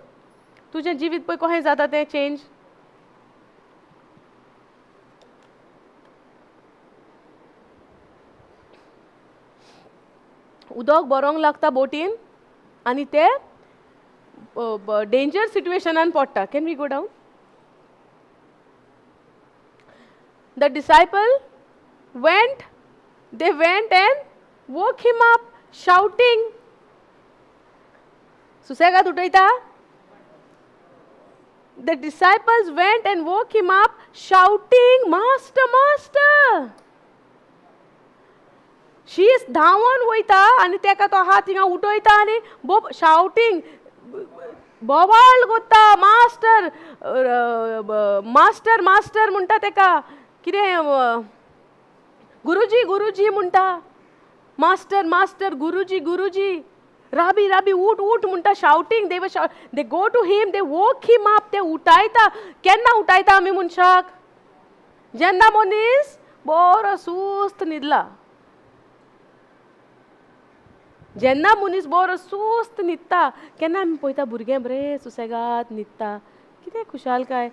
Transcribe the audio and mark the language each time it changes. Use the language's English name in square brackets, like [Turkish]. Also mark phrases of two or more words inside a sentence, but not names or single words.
[Konkani] तुजें जिवीत पळय कशें जाता तें चेंज. उदक बरोंक लागता बोटीन आनी ते डेंजर सिट्युएशनान पडटा. [English] can we go down? the disciple they went and woke him up shouting. [Konkani] सुसेगाद उठयता. [English] The disciples went and woke him up shouting, Master, Master. [Konkani] शीस धांवन वयता आनी तेका तो हात थिंगा उठयता आनी शाउटींग बोवाळ कोत्ता. [English] master master master [Konkani] म्हणटा तेका. कितें गुरुजी गुरुजी म्हणटा. [English] master master [Konkani] गुरुजी गुरुजी. राबी राबी उठ उठ म्हणटा. शाउटींग. [English] they go to him. they woke him up. [Konkani] ते उठायता. केन्ना उठायता आमी मनशाक? जेन्ना मनीस बरो सुस्त न्हिदला. जेन्ना मनीस बरो सुस्त न्हिदता केन्ना आमी पळयता भुरगें बरें सुसेगाद न्हिदता. कितें खुशालकाय.